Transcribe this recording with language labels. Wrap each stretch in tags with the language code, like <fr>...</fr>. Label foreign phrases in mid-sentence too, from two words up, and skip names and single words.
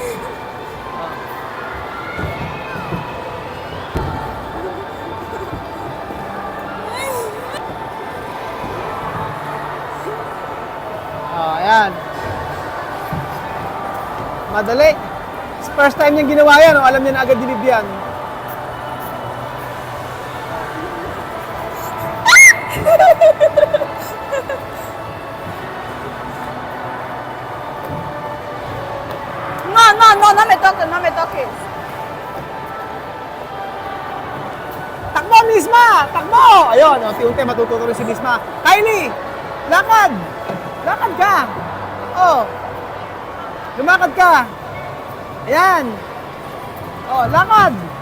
<tl>Ayan. Madali. First time niyang ginawa yan, alam niya na agad ni Bibian.</tl> <es>No me toques.</es> <tl>Takbo, Misma! Takbo! Ayun, unti-unti matututo rin si Misma. Kylie! Lakad! Lakad ka! Lumakad ka! Ayan! Lakad!</tl>